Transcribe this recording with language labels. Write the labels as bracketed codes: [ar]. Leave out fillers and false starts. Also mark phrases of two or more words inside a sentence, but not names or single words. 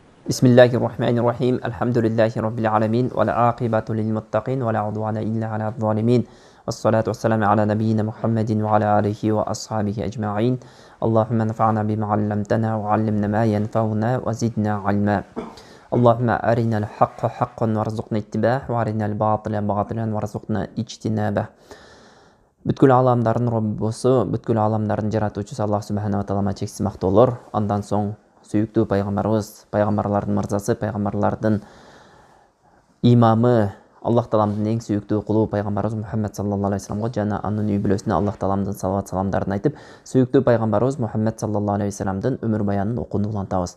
[ar] بسم الله الرحمن الرحيم الحمد لله رب العالمين والعاقبة للمتقين ولا عدوان إلا على الظالمين والصلاة والسلام على نبينا محمد وعلى آله وأصحابه أجمعين اللهم انفعنا بما علمتنا وعلمنا ما ينفعنا وزدنا علما اللهم أرنا الحق حقا وارزقنا اتباعه وأرنا الباطل باطلا وارزقنا اجتنابه. [ky] Бүткүл аламдардын Роббусу, бүткүл аламдардын жаратуучусу Аллах [ar] سبحانه تعالى [ky] чексиз мактоолор. Андан соң сүйүктүү пайгамбарыбыз, пайгамбарлардын мырзасы, пайгамбарлардын имамы, Аллах тааламдын эң сүйүктүү кулу пайгамбарыбыз Мухаммед [ar] صلى الله عليه وسلم [ky] жана анын үй бүлөсүнө Аллах тааламдын салават саламдарын айтып, сүйүктүү пайгамбарыбыз Мухаммед [ar] صلى الله عليه وسلم [ky] өмүр баянын окууну улантабыз.